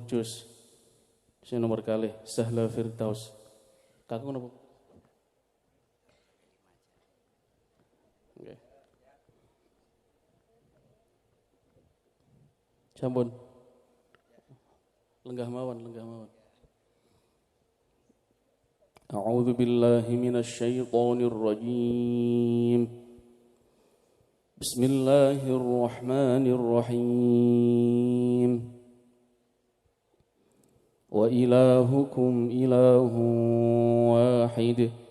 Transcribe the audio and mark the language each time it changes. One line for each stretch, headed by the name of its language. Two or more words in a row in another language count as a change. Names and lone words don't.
Javanese: Sing nomor kalih Sahla Firdaus. Kakung napa? Nggih. Sampun. Lenggah mawon.
Arabic: أعوذ بالله من الشيطان الرجيم. بسم الله الرحمن الرحيم. وإلهكم إله واحد.